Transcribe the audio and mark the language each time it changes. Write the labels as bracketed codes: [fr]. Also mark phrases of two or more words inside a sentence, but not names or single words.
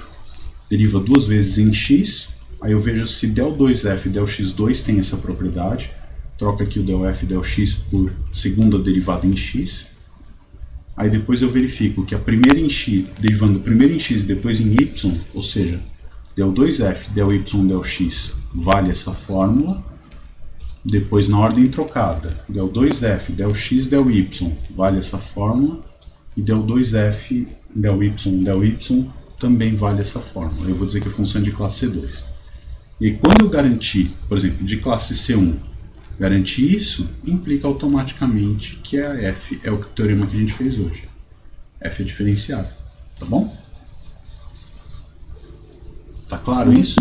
[pt] Deriva 2 vezes em x, aí eu vejo se del2f e del x2 tem essa propriedade. Troca aqui o del f e del x por segunda derivada em x. Aí depois eu verifico que a primeira em x, derivando primeiro em x e depois em y, ou seja, del 2f, del y, del x, vale essa fórmula. Depois na ordem trocada, del 2f, del x, del y, vale essa fórmula. E del 2f, del y também vale essa fórmula. Eu vou dizer que a função é de classe C2. E quando eu garantir, por exemplo, de classe C1, garantir isso, implica automaticamente que a f é o teorema que a gente fez hoje. F é diferenciável, tá bom? Tá claro isso?